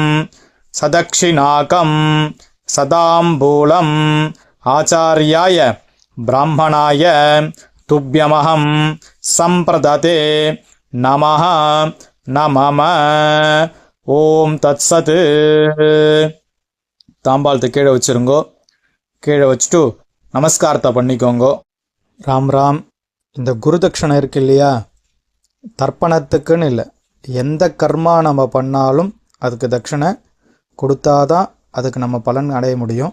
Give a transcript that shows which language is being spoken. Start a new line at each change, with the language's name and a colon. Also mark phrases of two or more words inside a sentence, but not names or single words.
Sanskrit: सदक्षिणाकं सदाम्बूलम् आचार्याय ब्राह्मणाय तुभ्यमहं संप्रदते नमः नमः. ओम् तत्सत्.
Tamil: தாம்பாளத்தை கீழே வச்சுருங்கோ. கீழே வச்சுட்டு நமஸ்காரத்தை பண்ணிக்கோங்கோ. ராம் ராம். இந்த குருதட்சணை இருக்கு இல்லையா, தர்ப்பணத்துக்குன்னு இல்லை, எந்த கர்மா நம்ம பண்ணாலும் அதுக்கு தட்சணை கொடுத்தாதான் அதுக்கு நம்ம பலன் அடைய முடியும்.